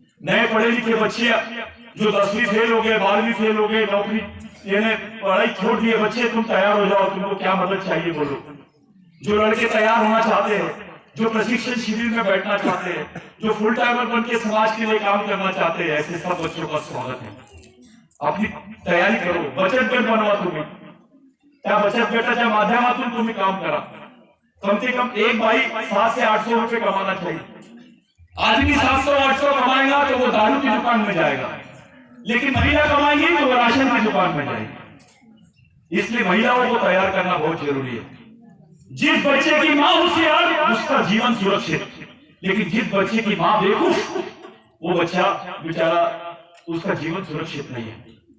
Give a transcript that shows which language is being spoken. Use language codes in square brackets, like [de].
[hi] नए पढ़े लिखे बच्चे जो 10वीं फेल हो गए, 12वीं फेल हो गए, नौकरी यानी पढ़ाई छोड़ दिए बच्चे, तुम तैयार हो जाओ, तुमको क्या मदद चाहिए बोलो। जो लड़के तैयार होना चाहते हैं, जो प्रशिक्षण शिविर में बैठना चाहते हैं, जो फुल टाइमर बन के समाज के लिए काम करना चाहते हैं, ऐसे सब बच्चों का स्वागत है। अपनी तैयारी करो, बचत गट बनवा तुम्हें, [mr] त्या बचत गटाच्या माध्यमातून तुम्ही काम करा। [hi] कम से कम एक भाई 700 से 800 रुपए कमाना चाहिए। आदमी 700-800 कमाएगा तो वो दारू की दुकान में जाएगा, लेकिन महिला कमाएंगी तो वो राशन की दुकान में जाएगी। इसलिए महिलाओं को तैयार करना बहुत जरूरी है। जिस बच्चे की मां होशियार उसका जीवन सुरक्षित, लेकिन जिस बच्चे की मां बेवकूफ वो बच्चा बेचारा उसका जीवन सुरक्षित नहीं है।